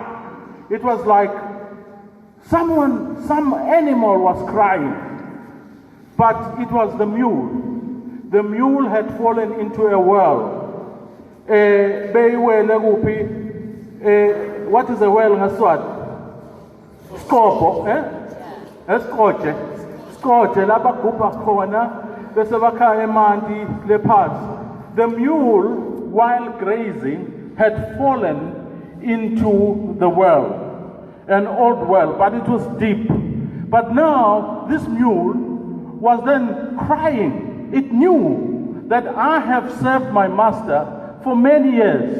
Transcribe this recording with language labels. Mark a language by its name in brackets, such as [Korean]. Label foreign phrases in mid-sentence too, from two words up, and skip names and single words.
[English] It was like some animal was crying. But it was the mule. The mule had fallen into a well. What is a well in Swat? [Swati] Skopo, Skoche. Skoche, labakupha khona, bese bakha emanti lephasi. [English] The mule, while grazing, had fallen into the well, an old well, but it was deep. But now, this mule was then crying. It knew that I have served my master for many years.